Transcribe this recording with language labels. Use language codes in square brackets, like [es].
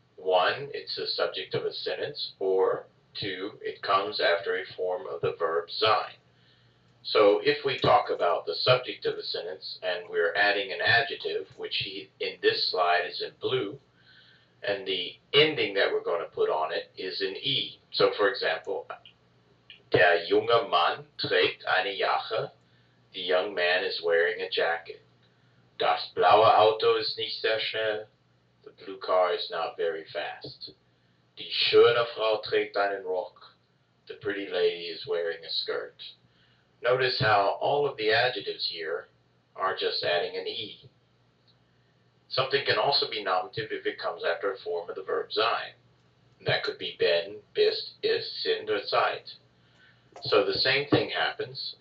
[en] One, it's the subject of a sentence, or two, it comes after a form of the verb sein. So if we talk about the subject of a sentence and we're adding an adjective, which in this slide is in blue, and the ending that we're going to put on it is in E. [de] So for example, der junge Mann trägt eine Jacke. [en] The young man is wearing a jacket. [de] Das blaue Auto ist nicht sehr schnell. [en] The blue car is not very fast. [de] Die schöne Frau trägt einen Rock. [en] The pretty lady is wearing a skirt. Notice how all of the adjectives here are just adding an E. Something can also be nominative if it comes after a form of the verb sein. That could be bin, bist, ist, sind, or seid. So the same thing happens.